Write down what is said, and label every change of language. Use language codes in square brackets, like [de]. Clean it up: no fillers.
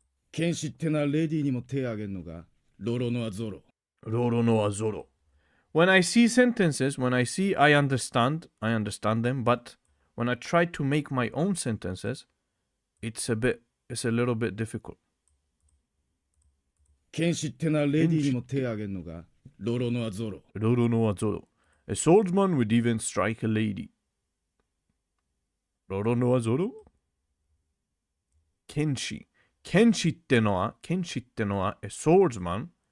[ja] 剣士ってなレディーにも手あげんのかロロノアゾロ Roro no azoro. [en] When I see sentences, I understand them, but when I try to make my own sentences, it's a little bit difficult. [ja] 剣士ってなレディーにも手あげんのかロロノアゾロ Roro no azoro. [en] A swordsman would even strike a lady. Roro no azoro? Kenshi. Kenshi [ja] ってのは [en] a swordsman.